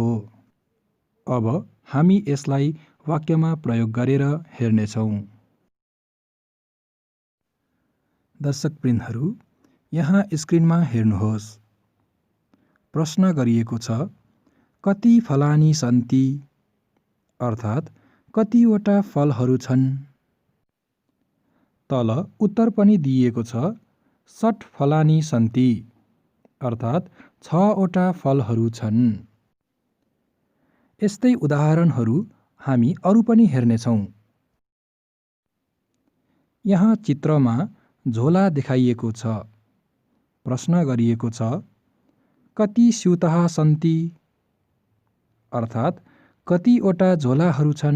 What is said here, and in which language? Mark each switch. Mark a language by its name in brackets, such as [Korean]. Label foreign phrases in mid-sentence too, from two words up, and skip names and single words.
[Nepali] अब हामी यसलाई वाक्यमा प्रयोग गरेर हेर्नेछौँ। दर्शकवृन्दहरू, यहाँ स्क्रिनमा हेर्नुहोस्। प्रश्न गरिएको छ, [Sanskrit] कति फलानि सन्ति [Nepali] अर्थात् कतिवटा फलहरू छन्। तल उत्तर पनि दिइएको छ, 60 [Sanskrit] फलानि सन्ति [Nepali] अर्थात् 6 वटा फलहरू छन्। यस्तै उदाहरणहरू हामी अरू पनि हेर्नेछौँ। यहाँ चित्रमा झोला देखाइएको छ। प्रश्न गरिएको छ, [Sanskrit] कति स्युतहा सन्ति [Nepali] अर्थात् कतिवटा झोलाहरू छन्?